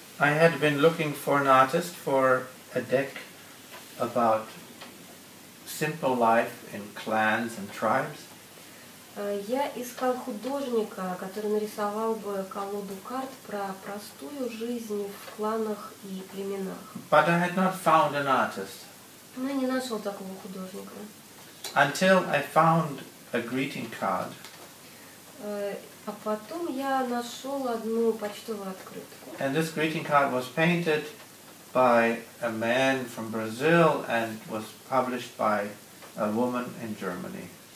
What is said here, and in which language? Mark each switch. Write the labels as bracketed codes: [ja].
[en] I had been looking for an artist for a deck about simple life in clans and tribes. [ru] Я искал художника, который нарисовал бы колоду карт про простую жизнь в кланах и племенах. [en] But I had not found an artist [ru] Но я не нашел такого художника. [en] until I found a greeting card [ru] А потом я нашел одну почтовую открытку. [en] and this greeting card was painted by a man from Brazil and was published by a woman in Germany.